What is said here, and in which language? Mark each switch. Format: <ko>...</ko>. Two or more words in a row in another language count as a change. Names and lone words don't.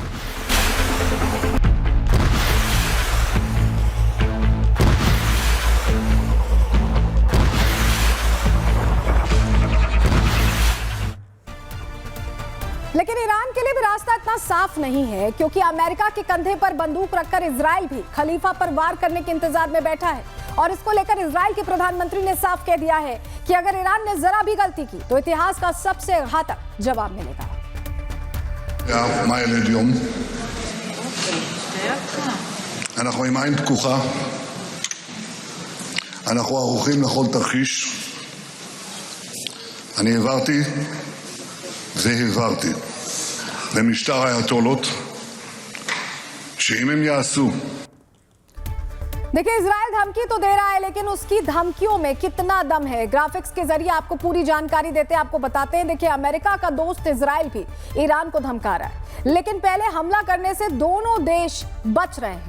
<hi>लेकिन ईरान के लिए भी रास्ता इतना साफ नहीं है, क्योंकि अमेरिका के कंधे पर बंदूक रखकर इजराइल भी खलीफा पर वार करने के इंतजार में बैठा है। और इसको लेकर इजराइल के प्रधानमंत्री ने साफ कह दिया है कि अगर ईरान ने जरा भी गलती की तो इतिहास का सबसे घातक जवाब मिलेगा।</hi> <he>אנחנו עם עין פקוחה, אנחנו ערוכים לכל תרחיש. אני העברתי והעברתי למשטר האייתולות שאם הם יעשו</he> <hi>देखिए, इजराइल धमकी तो दे रहा है, लेकिन उसकी धमकियों में कितना दम है, ग्राफिक्स के जरिए आपको पूरी जानकारी देते हैं, आपको बताते हैं। देखिए, अमेरिका का दोस्त इजराइल भी ईरान को धमका रहा है, लेकिन पहले हमला करने से दोनों देश बच रहे हैं।</hi>